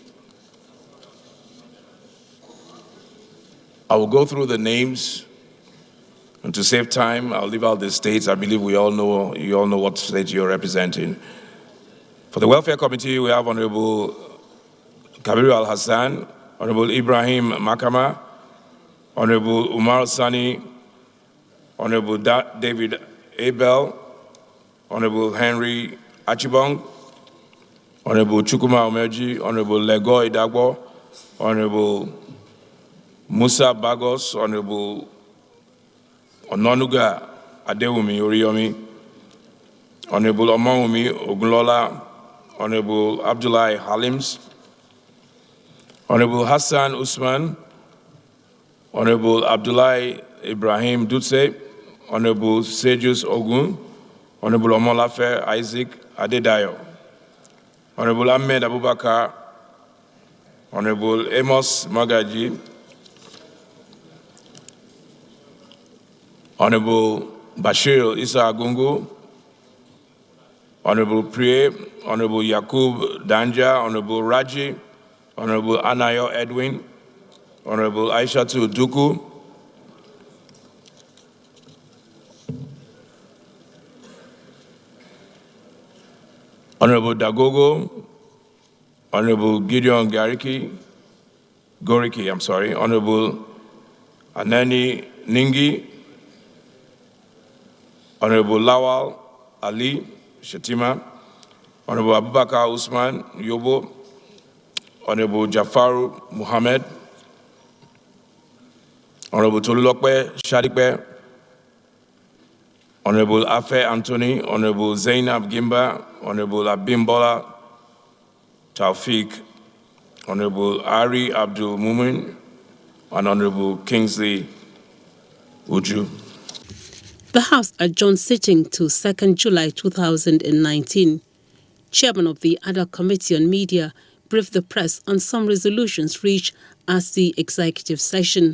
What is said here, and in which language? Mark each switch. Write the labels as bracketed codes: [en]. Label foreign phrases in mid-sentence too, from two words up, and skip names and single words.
[en] I will go through the names, and to save time, I'll leave out the states. I believe you all know what state you're representing. For the Welfare Committee, we have Honorable Kabiru Al-Hassan, Honorable Ibrahim Makama, Honorable Umar Sani, Honorable David Abel, Honorable Henry Achibong, Honorable Chukuma Omeji, Honorable Lego Idagbo, Honorable Musa Bagos, Honorable Ononuga Adewumi Oriyomi, Honorable Omawumi Ogunlola, Honorable Abdullahi Halims, Honorable Hassan Usman, Honorable Abdullahi Ibrahim Dutse, Honorable Sejus Ogun, Honorable Omolafe Isaac Adedayo, Honorable Ahmed Abubakar, Honorable Amos Magaji, Honorable Bashir Isa Agungu, Honorable Priye, Honorable Yakub Danja, Honorable Raji, Honorable Anayo Edwin, Honorable Aishatu Duku, Honorable Dagogo, Honorable Gideon Goriki, Honorable Anani Ningi, Honorable Lawal Ali Shatima, Honorable Abubakar Usman Yobo, Honorable Jafaru Muhammad, Honorable Tolulokpe Shadikpe, Honorable Afe Anthony, Honorable Zainab Gimba, Honorable Abimbola Taufik, Honorable Ari Abdul Mumin, and Honorable Kingsley Uju. The House adjourned sitting to 2nd July 2019. Chairman of the Ad Hoc Committee on Media briefed the press on some resolutions reached at the executive session.